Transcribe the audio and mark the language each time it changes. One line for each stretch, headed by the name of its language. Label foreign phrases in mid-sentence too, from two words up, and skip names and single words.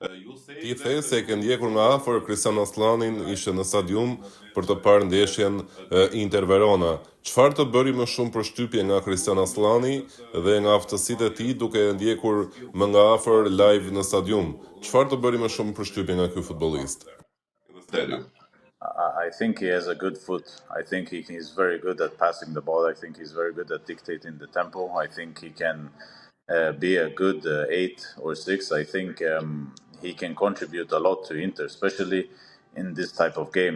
Albanian: Ti the se e ke ndjekur nga afër Cristian Aslanin, ishte në stadium për të parë ndeshjen Inter Verona. Çfarë të bëri më shumë përshtypje nga Cristian Aslani dhe nga aftësitë e tij duke e ndjekur më nga afër live në stadium? Çfarë të bëri më shumë përshtypje nga ky futbollist?
English: I think he has a good foot. I think he's very good at passing the ball. I think he's very good at dictating the tempo. I think he can be a good 8 or 6. I think he can contribute a lot to Inter, especially in this type of game.